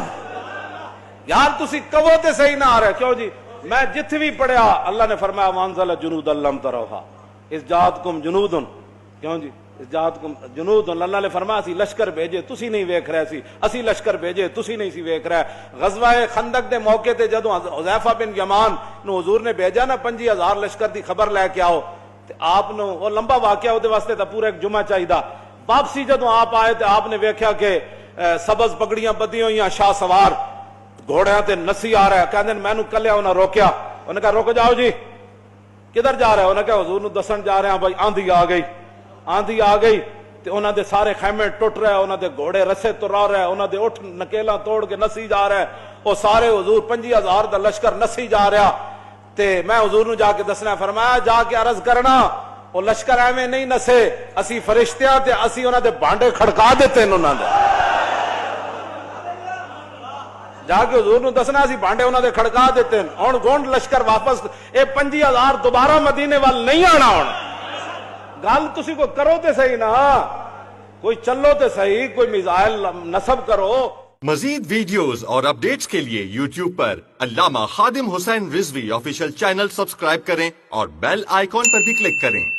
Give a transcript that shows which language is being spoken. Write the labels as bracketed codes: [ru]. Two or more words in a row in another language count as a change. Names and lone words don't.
[pa] یار تسی کہو تے صحیح نہ آ رہے. کیوں جی؟ میں جتھ بھی پڑھیا اللہ نے فرمایا [ar] وانزل جنود لم تروها اس جاءتکم جنود. [pa] کیوں جی؟ [ar] اس جاءتکم جنود. [pa] اللہ نے فرمایا سی لشکر بھیجے تسی نہیں ویکھ رہے سی, اسی لشکر بھیجے تسی نہیں سی ویکھ رہے. غزوہ خندق دے موقع تے جدوں حذیفہ بن یمان نو حضور نے بھیجا نا 50,000 لشکر دی خبر لے کے آؤ تے آپ نو وہ لمبا واقعہ اودے واسطے تا پورا ایک جمعہ چاہیدا. واپسی جدوں آپ آئے تے آپ نے ویکھیا کہ سبز پگڑیاں بدی ہوئیاں شاہ سوار گھوڑیاں تے نسی آ رہا ہے. کہندے مینوں کلیا انہاں روکیا. انہوں نے کہا رک جاؤ جی کدھر جا رہے ہو؟ انہوں نے کہا حضور نو دسن جا رہے ہیں بھائی آندھی آ گئی. آندھی آ گئی تے انہاں دے سارے خیمے ٹوٹ رہے, انہاں دے گھوڑے رسے ترا رہے, انہاں دے اٹھ نکیلاں توڑ کے نسی جا رہے. وہ سارے حضور 50,000 دا لشکر نسی جا رہا. تے میں حضور نو جا کے دسنا فرمایا جا کے عرض کرنا وہ لشکر ایویں نہیں نسے, اسی فرشتیاں تے اسی انہاں دے بانڈے کھڑکا دیتے ہیں. انہاں دے جا کے حضور نو دسنا اسی بانڈے انہاں دے کھڑکا دیتے ہیں. ہن گونڈ لشکر واپس اے 50,000 دوبارہ مدینے وال نہیں آنا. ہن گل تسی کوئی کرو تے صحیح نا, کوئی چلو تے صحیح, کوئی میزائل نصب کرو. [ur] مزید ویڈیوز اور اپڈیٹس کے لیے یوٹیوب پر علامہ خادم حسین رضوی [en] official channel [ur] سبسکرائب کریں اور [en] bell icon [ur] پر بھی کلک کریں.